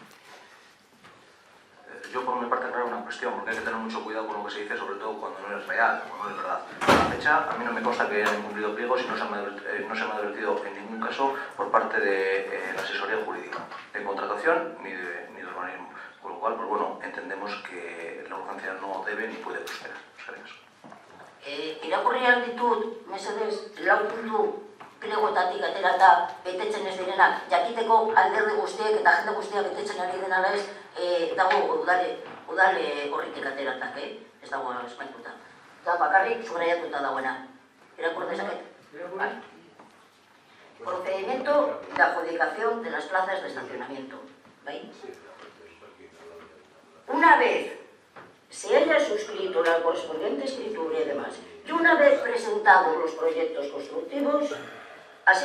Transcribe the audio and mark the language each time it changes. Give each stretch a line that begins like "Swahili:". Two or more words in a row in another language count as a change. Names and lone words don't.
Spanish: Yo por mi parte creo una cuestión, porque hay que tener mucho cuidado con lo que se dice, sobre todo cuando no es real, cuando no es verdad. A la fecha, a mí no me consta que hayan incumplido pliegos y no se me ha advertido en ningún caso por parte de la asesoría jurídica, de contratación ni de urbanismo. Con lo cual, pues bueno, entendemos que la urgencia no debe ni puede prosperar.
Basque: Irakurrian ditut, mesedez, lau puntu plegoetatik aterata betetzen ez direnak, jakiteko alderdi guztiek eta jende guztiak betetzen ari denala ez, dago udale horritik ateratak, ez dago espaintuta. Eta bakarrik subraiatuta dagoena. Irakur dezaket?
Spanish: Vale. Procedimiento de adjudicación de las plazas de estacionamiento. ¿Veis? Una vez se haya suscrito la correspondiente escritura y demás, y una vez presentados los proyectos constructivos, así